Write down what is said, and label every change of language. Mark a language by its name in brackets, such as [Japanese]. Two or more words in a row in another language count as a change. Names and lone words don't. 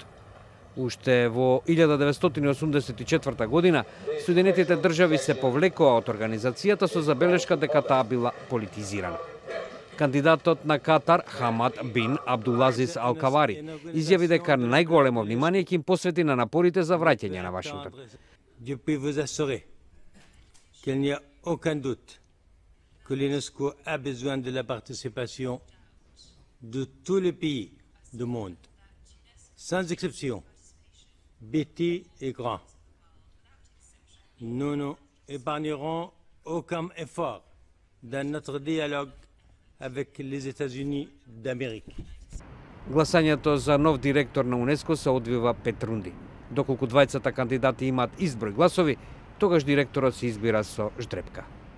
[Macedonian] Уште во 1984 година Соединетите држави се повлекоа од организацијата со забелешка дека таа била политизирана. Кандидатот на Катар, Хамад бин Абдулазис Алкавари, изјави дека најголемо внимание ќе им посвети на напорите за враќање на Вашингтон. [French] Je peux vous assurer qu'il n'y a aucun doute que l'UNESCO a besoin de la participation de tous les pays du monde, sans exception, petits et grands. Nous n'épargnerons aucun effort dans notre dialogue avec les États-Unis d'Amérique. [Macedonian] Гласањето за нов директор на УНЕСКО се одвива 5 рунди. Доколку двајцата кандидати имаат изброј гласови, тогаш директорот се избира со ждрепка.